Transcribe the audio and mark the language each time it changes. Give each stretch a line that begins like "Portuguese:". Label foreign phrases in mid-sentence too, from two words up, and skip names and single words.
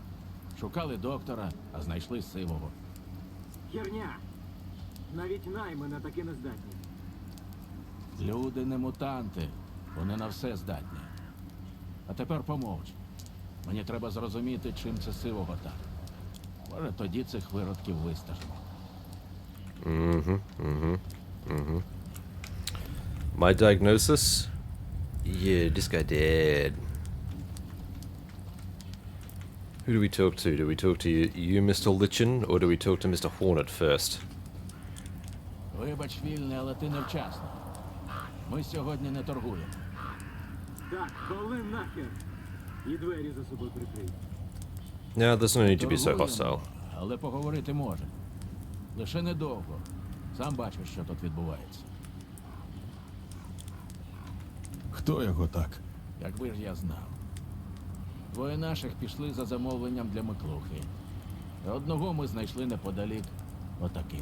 Ukrainian: Шукали доктора, а знайшли сивого. Херня. Навіть наймена таки не здатні. Люди не мутанти, вони на все здатні. А тепер помовч. Мені треба зрозуміти, чим це сивого так. Може, тоді цих виродків вистежимо.
English: My diagnosis? Yeah, this guy dead. Who do we talk to? Do we talk to you Mr. Lichen, or do we talk to Mr. Hornet first?
Ukrainian: Вибач, вільне, але ти невчасно. Ми сьогодні не торгуємо. Так, коли нахер. І двері за собою прикрий.
English: No, there's no need to be so
Ukrainian: Торгуємо,
English: hostile.
Ukrainian: але поговорити може. Лише недовго. Сам бачиш, що тут відбувається. Хто його так? Якби ж я знав. Двоє наших пішли за замовленням для Миклухи. А одного ми знайшли неподалік отаким.